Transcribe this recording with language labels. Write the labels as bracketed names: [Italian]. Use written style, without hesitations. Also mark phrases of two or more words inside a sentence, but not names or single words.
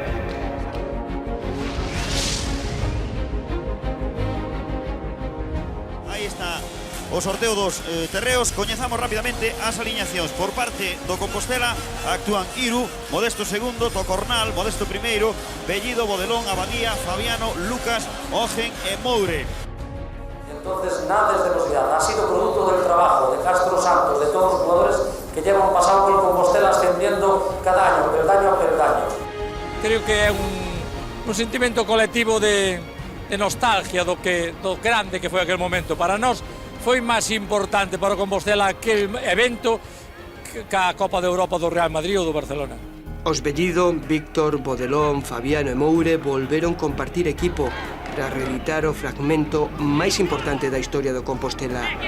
[Galician] Aí está o sorteo dos terreos. Coñezamos rapidamente as aliñacións. Por parte do Compostela actúan Iru, Modesto segundo, Tocornal, Modesto primeiro, Bellido, Bodelón, Abadía, Fabiano, Lucas, Ogen e Moure. [Spanish] Entonces nada es de casualidad, ha sido producto del trabajo de Castro Santos, de todos los jugadores que llevan pasado por el Compostela ascendiendo cada año, peldaño a peldaño. [Galician] Creo que é un sentimento colectivo de nostalgia do grande que foi aquel momento. Para nós foi máis importante para o Compostela aquel evento que a Copa de Europa do Real Madrid ou do Barcelona. Os Bellido, Víctor, Bodelón, Fabiano e Moure volveron compartir equipo para reeditar o fragmento máis importante da historia do Compostela.